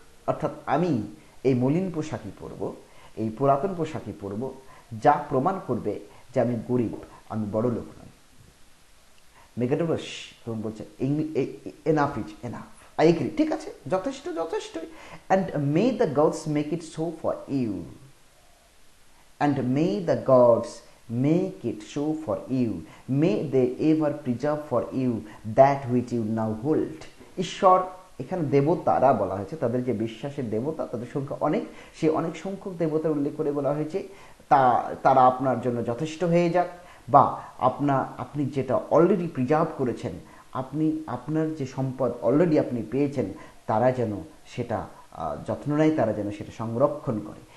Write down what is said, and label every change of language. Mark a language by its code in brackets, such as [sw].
[bn] অর্থাৎ আমি এই মলিন পোশাকই পরব, এই পুরাতন পোশাকই পরব, যা প্রমাণ করবে যে আমি গরিব, আমি বড় লোক নই। মেগাডোরস তখন বলছে [en] enough is enough, I agree, [bn] ঠিক আছে, যথেষ্ট যথেষ্টই। [en] And may the gods make it so for you, and may the gods make it so for you, may they ever preserve for you that which you now hold. [bn] ঈশ্বর, এখানে দেবতারা বলা হয়েছে, তাদের যে বিশ্বাসের দেবতা, তাদের সংখ্যা অনেক, সেই অনেক সংখ্যক দেবতার উল্লেখ করে বলা হয়েছে তারা আপনার জন্য যথেষ্ট হয়ে যাক, বা আপনি যেটা অলরেডি প্রিজার্ভ করেছেন, আপনার যে সম্পদ অলরেডি আপনি পেয়েছেন, তারা যেন সেটা যত্ন নেয়, তারা যেন সেটা সংরক্ষণ করে।